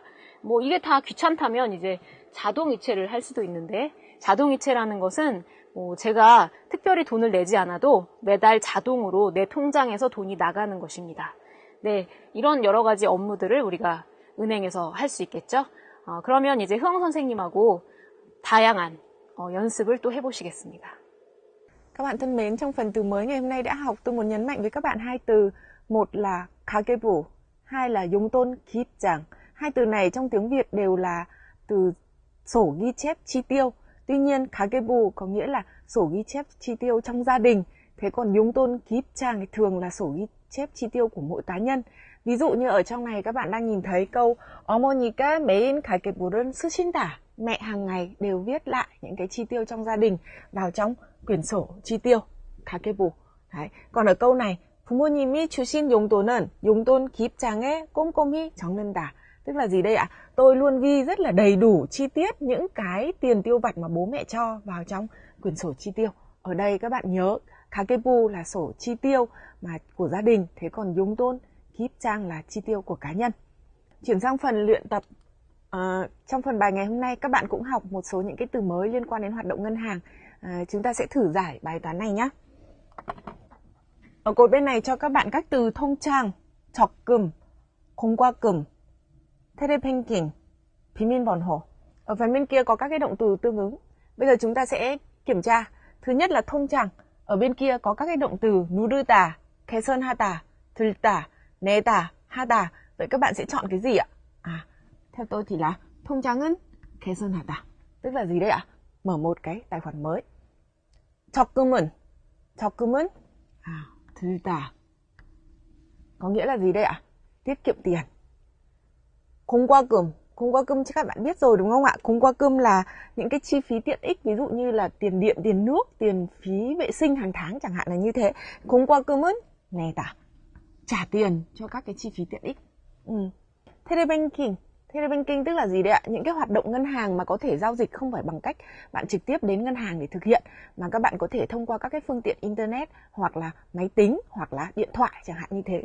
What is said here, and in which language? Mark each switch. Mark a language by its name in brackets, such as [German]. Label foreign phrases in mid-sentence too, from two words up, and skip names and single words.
[Korean] 이게 다 귀찮다면 이제 자동이체를 할 수도 있는데, 자동이체라는 것은 제가 특별히 돈을 내지 않아도 매달 자동으로 내 통장에서 돈이 나가는 것입니다. 네, 이런 여러 가지 업무들을 우리가 은행에서 할 수 있겠죠. 그러면 이제 흐엉 선생님하고 다양한 연습을 또 해보시겠습니다. [Vietnamese] Các bạn thân mến, trong phần từ mới ngày hôm nay đã học, tôi muốn nhấn mạnh với các bạn hai từ. Một là 가계부, hai là [Korean] 용돈 기입장. [Vietnamese] Hai từ này trong tiếng Việt đều là từ sổ ghi chép chi tiêu. Tuy nhiên, 가계부 có nghĩa là sổ ghi chép chi tiêu trong gia đình. Thế còn [Korean] 용돈 기입장 [Vietnamese] thì thường là sổ ghi chép chi tiêu của mỗi cá nhân. Ví dụ như ở trong này các bạn đang nhìn thấy câu [Korean] 어머니가 매일 가계부를 쓰신다. [Vietnamese] Mẹ hàng ngày đều viết lại những cái chi tiêu trong gia đình vào trong quyển sổ chi tiêu, 가계부. Đấy. Còn ở câu này, [Korean] 부모님이 주신 용돈은 용돈 기입장에 꼼꼼히 적는다. [Vietnamese] Tức là gì đây ạ? Tôi luôn ghi rất là đầy đủ chi tiết những cái tiền tiêu vặt mà bố mẹ cho vào trong quyển sổ chi tiêu. Ở đây các bạn nhớ, 가계부 là sổ chi tiêu mà của gia đình, thế còn [Korean] 용돈 기입장 [Vietnamese] là chi tiêu của cá nhân. Chuyển sang phần luyện tập. Trong phần bài ngày hôm nay các bạn cũng học một số những cái từ mới liên quan đến hoạt động ngân hàng. Chúng ta sẽ thử giải bài toán này nhé. Ở cột bên này cho các bạn các từ [Korean] 통장, 적금, 공과금, 텔레뱅킹, 비밀번호. [Vietnamese] Ở phần bên kia có các cái động từ tương ứng. Bây giờ chúng ta sẽ kiểm tra. Thứ nhất là 통장. Ở bên kia có các cái động từ [Korean] 누르다, 개선하다, 들다, 내다, 하다. [Vietnamese] Vậy các bạn sẽ chọn cái gì ạ? Theo tôi thì là [Korean] 통장은 개선하다. [Vietnamese] Tức là gì đây ạ? Mở một cái tài khoản mới. [Korean] 적금은 들다. [Vietnamese] Có nghĩa là gì đây ạ? Tiết kiệm tiền. 공과금 chắc các bạn biết rồi đúng không ạ? 공과금 là những cái chi phí tiện ích, ví dụ như là tiền điện, tiền nước, tiền phí vệ sinh hàng tháng chẳng hạn là như thế. [Korean] 공과금은 내다. [Vietnamese] Trả tiền cho các cái chi phí tiện ích. Telebanking tức là gì đấy ạ? Những cái hoạt động ngân hàng mà có thể giao dịch không phải bằng cách bạn trực tiếp đến ngân hàng để thực hiện, mà các bạn có thể thông qua các cái phương tiện internet hoặc là máy tính hoặc là điện thoại chẳng hạn như thế.